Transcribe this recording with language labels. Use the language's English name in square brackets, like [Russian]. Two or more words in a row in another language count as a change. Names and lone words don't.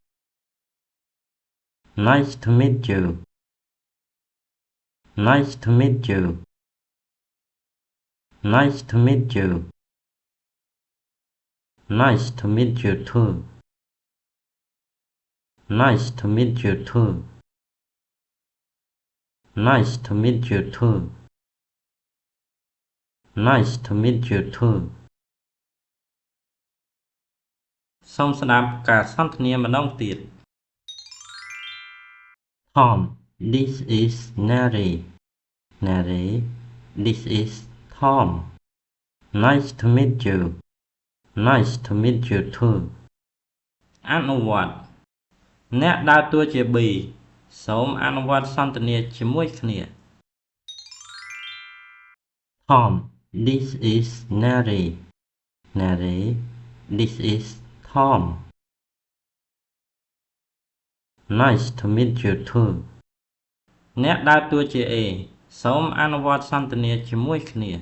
[English] Nice to meet you Nice to meet you Nice to meet you Nice to meet you too Nice to meet you too Nice to meet you too Nice to meet you too [Khmer] សូមស្ដាប់ការសន្ទនាម្ដងទៀត [English] Tom this is Neri Neri this is Tom Nice to meet you Nice to meet you too [Khmer] អនុវត្តអ្នកដើរតួជា B សូមអនុវត្តសន្ទនាជាមួយគ្នា [English] Tom this is Neri Neri this is Tom Nice to meet you too [Khmer] អ្នកដើរតួជា A សូមអនុវត្តសន្ទនាជាមួយគ្នា